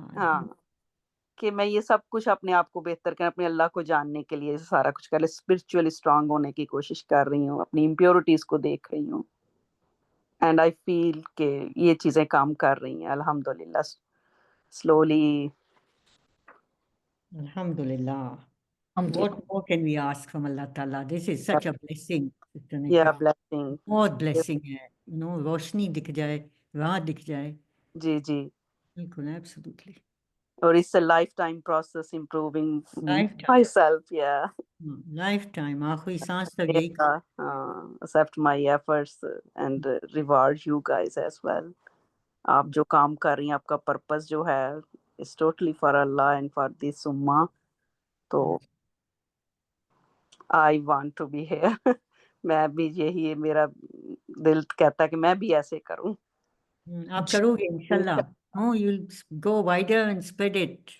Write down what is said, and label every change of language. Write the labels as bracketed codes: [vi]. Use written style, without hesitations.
[ur] ہاں, کہ میں یہ سب کچھ اپنے آپ کو بہتر کریں, اپنے اللہ کو جاننے کے لیے سارا کچھ کر لیں, اسپرچولی اسٹرانگ ہونے کی کوشش کر رہی ہوں, اپنی امپیورٹیز کو دیکھ رہی ہوں. اینڈ آئی فیل کہ یہ چیزیں کام کر رہی ہیں الحمدللہ, slowly. [en] Alhamdulillah. What more can we ask from Allah Ta'ala? This is such a blessing, Sister یا Nikhat. Blessing. [ur] بہت blessing ہے. روشنی دکھ جائے, راہ دکھ جائے. جی جی, بالکل, absolutely. [en] اور it's a lifetime process improving Lifetime. myself. Yeah. [ur] Lifetime. آخری سانس تک یہی. [en] Accept my efforts and reward you guys as well. [ur] آپ جو کام کر رہی ہیں, آپ کا پرپس جو ہے [en] is totally for Allah and for this ummah. تو I want to be here. [ur] میں بھی یہی میرا دل کہتا ہے کہ میں بھی ایسے کروں. آپ کرو گے انشاءاللہ. [en] Oh, you'll go wider and spread it.